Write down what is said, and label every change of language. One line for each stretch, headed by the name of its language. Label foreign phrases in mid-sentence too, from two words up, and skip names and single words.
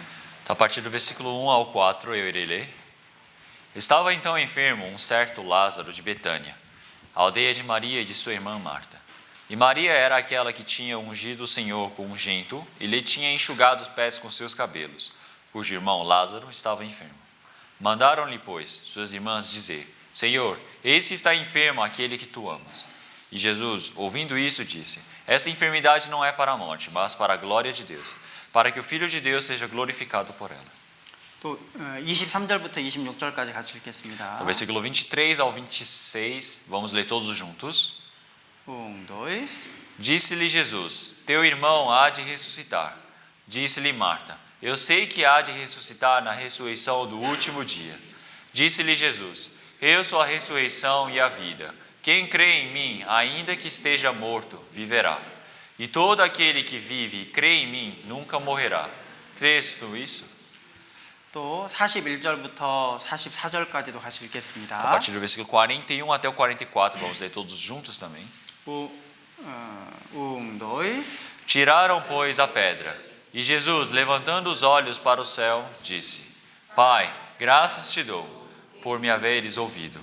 Portuguese: A partir do versículo 1 ao 4 eu irei ler. Estava então enfermo um certo Lázaro de Betânia, a aldeia de Maria e de sua irmã Marta. E Maria era aquela que tinha ungido o Senhor com ungento e lhe tinha enxugado os pés com seus cabelos, cujo irmão Lázaro estava enfermo. Mandaram-lhe, pois, suas irmãs dizer: Senhor, eis que está enfermo aquele que tu amas. E Jesus, ouvindo isso, disse: Esta enfermidade não é para a morte, mas para a glória de Deus, para que o Filho de Deus seja glorificado por ela.
Korean: 또 23절부터 26절까지 같이 읽겠습니다.
Portuguese: Do versículo 23 ao 26, vamos ler todos juntos. dois. Disse-lhe Jesus: Teu irmão há de ressuscitar. Disse-lhe Marta: Eu sei que há de ressuscitar na ressurreição do último dia. Disse-lhe Jesus: Eu sou a ressurreição e a vida. Quem crê em mim, ainda que esteja morto, viverá. E todo aquele que vive e crê em mim nunca morrerá. Crês tu isso?
Korean: 또 41절부터 44절까지도 같이
Portuguese: A
Korean: 읽겠습니다.
Portuguese: partir do versículo 41 até o 44, vamos ler todos juntos também. dois. Tiraram, pois, a pedra. E Jesus, levantando os olhos para o céu, disse: Pai, graças te dou por me haveres ouvido.